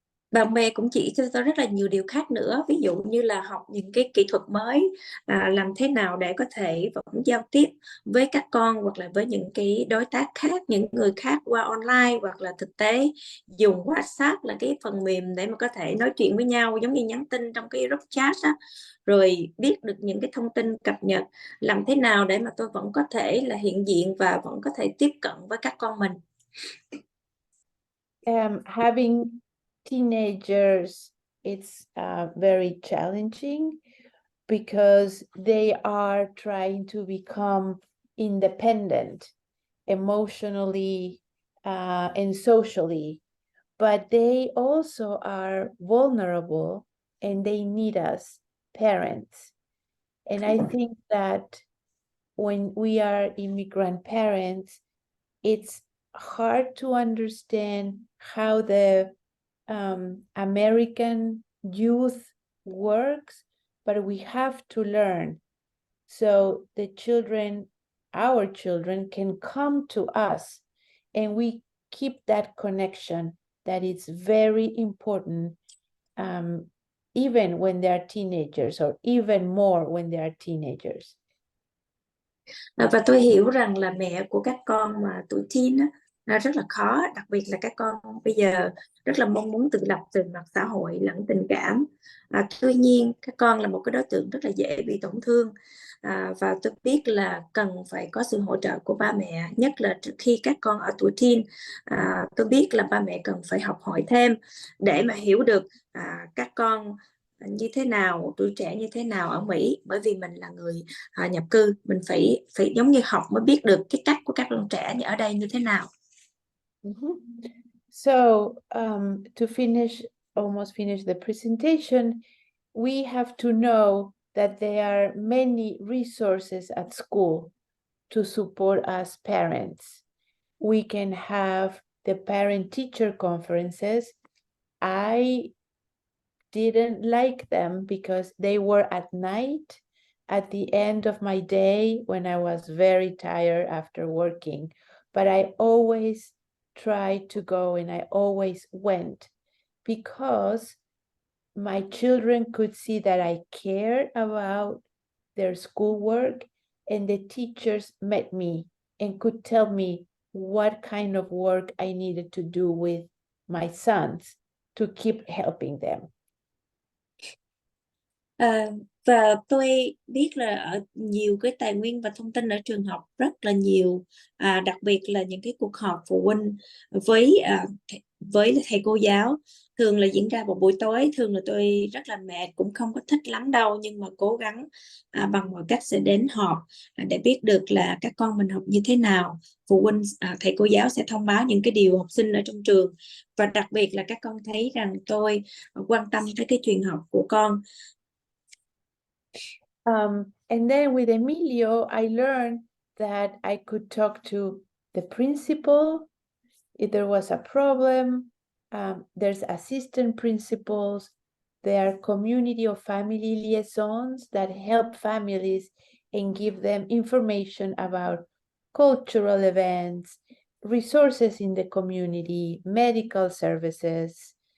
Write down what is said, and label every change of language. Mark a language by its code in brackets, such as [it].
[vi] Bạn bè cũng chỉ cho tôi rất là nhiều điều khác nữa, ví dụ như là học những cái kỹ thuật mới, làm thế nào để có thể vẫn giao tiếp với các con hoặc là với những cái đối tác khác, những người khác qua online hoặc là thực tế, dùng WhatsApp là cái phần mềm để mà có thể nói chuyện với nhau giống như nhắn tin trong cái group chat á, rồi biết được những cái thông tin cập nhật, làm thế nào để mà tôi vẫn có thể là hiện diện và vẫn có thể tiếp cận với các con mình. [en] Having teenagers, it's very challenging because they are trying to become independent emotionally and socially, but they also are vulnerable and they need us parents. And I think that when we are immigrant parents, it's hard to understand how the American youth works, but we have to learn so the children, our children, can come to us and we keep that connection that is very important, even when they are teenagers, or even more when they are teenagers. [vi] Và tôi hiểu rằng là mẹ của các con mà tuổi teen á, nó rất là khó, đặc biệt là các con bây giờ rất là mong muốn tự lập từ mặt xã hội lẫn tình cảm. Tuy nhiên các con là một cái đối tượng rất là dễ bị tổn thương, và tôi biết là cần phải có sự hỗ trợ của ba mẹ, nhất là khi các con ở tuổi teen. Tôi biết là ba mẹ cần phải học hỏi thêm để mà hiểu được các con như thế nào, tuổi trẻ như thế nào ở Mỹ, bởi vì mình là người nhập cư, mình phải giống như học mới biết được cái cách của các bạn trẻ ở đây như thế nào. [en] So to almost finish the presentation, we have to know that there are many resources at school to support us parents. We can have the parent-teacher conferences. I didn't like them because they were at night, at the end of my day when I was very tired after working. But I always tried to go and I always went because my children could see that I cared about their schoolwork, and the teachers met me and could tell me what kind of work I needed to do with my sons to keep helping them. [vi] Và tôi biết là ở nhiều cái tài nguyên và thông tin ở trường học rất là nhiều, đặc biệt là những cái cuộc họp phụ huynh với thầy cô giáo thường là diễn ra vào buổi tối. Thường là tôi rất là mệt, cũng không có thích lắm đâu, nhưng mà cố gắng bằng mọi cách sẽ đến họp để biết được là các con mình học như thế nào. Phụ huynh, thầy cô giáo sẽ thông báo những cái điều học sinh ở trong trường, và đặc biệt là các con thấy rằng tôi quan tâm tới cái chuyện học của con. [en] And then with Emilio, I learned that I could talk to the principal if there was a problem. There's assistant principals. There are community of family liaisons that help families and give them information about cultural events, resources in the community, medical services.